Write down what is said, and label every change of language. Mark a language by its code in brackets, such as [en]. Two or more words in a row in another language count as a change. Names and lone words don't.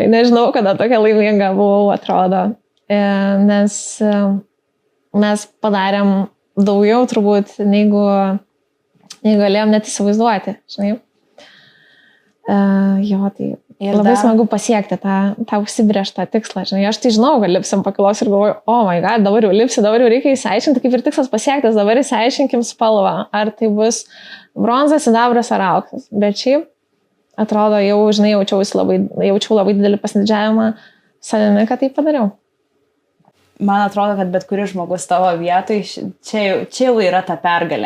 [lt] Nežinau, kada tokia laiminga buvau, atrodo. Nes mes padarėm daugiau turbūt, neigu galėjom net įsivaizduoti, žinai. Jo, tai labai smagu pasiekti tą užsibrėžtą tikslą, žinai. Aš tai žinau, kad lipsim pakilos ir galvoju, [en] oh my god, [lt] dabar jau lipsi, dabar jau reikia įsiaiškinti, kaip ir tikslas pasiektas, dabar įsiaiškinkim spalvą, ar tai bus bronzas, sidabras ar auksas. Bet šiaip atrodo, jau, žinai, jaučiau labai didelį pasididžiavimą savimi, kad tai padariau. Man atrodo, kad bet kuris žmogus tavo vietoj, čia jau yra ta pergalė.